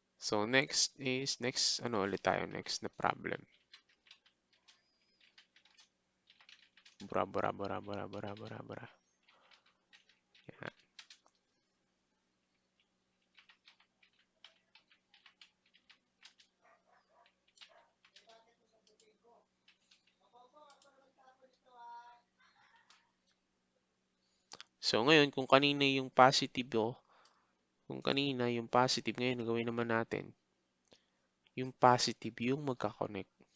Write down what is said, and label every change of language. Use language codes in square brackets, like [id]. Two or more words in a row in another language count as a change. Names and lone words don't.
[tl] So next ano ulit tayo, next na problem. Bra bra bra bra bra bra bra. Yan. So ngayon kung kanina yung positive kung kanina yung positive, ngayon gawin naman natin yung positive yung magka-connect.